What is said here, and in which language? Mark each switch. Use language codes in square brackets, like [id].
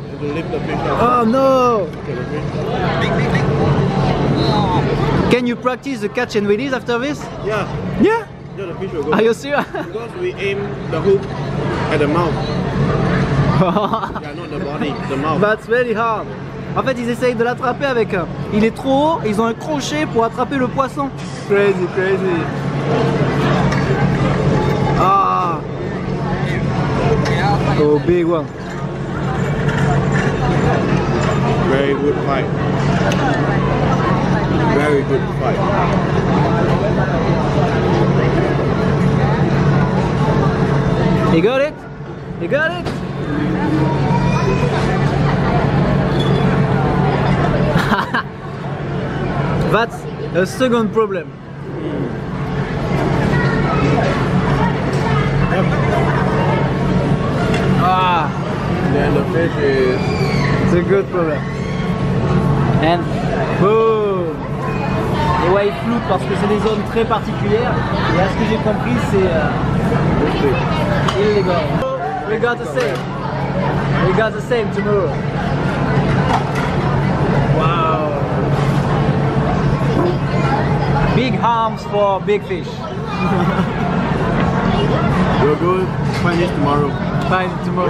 [en] To lift the fish up. Oh no! Okay, the fish. Can you practice the catch and release after this? Yeah. Yeah? Yeah, the fish will go. Are you serious? Because we aim the hook at the mouth. Yeah, not the body, the mouth. That's very hard. [fr] En fait, ils essayent de l'attraper avec un. Il est trop haut, ils ont un crochet pour attraper le poisson. [en] Crazy, crazy. Ah! Oh, big one. Very good fight. Very good fight. You got it? You got it? That's a second problem. Ah, Then the fish is... it's a good problem. And boom! [fr] Et ouais, il floute parce que c'est des zones très particulières. Et à ce que j'ai compris, c'est illegal. [en] We got the same. We got the same tomorrow. Wow! Big arms for big fish. We'll go find it tomorrow. Find it tomorrow.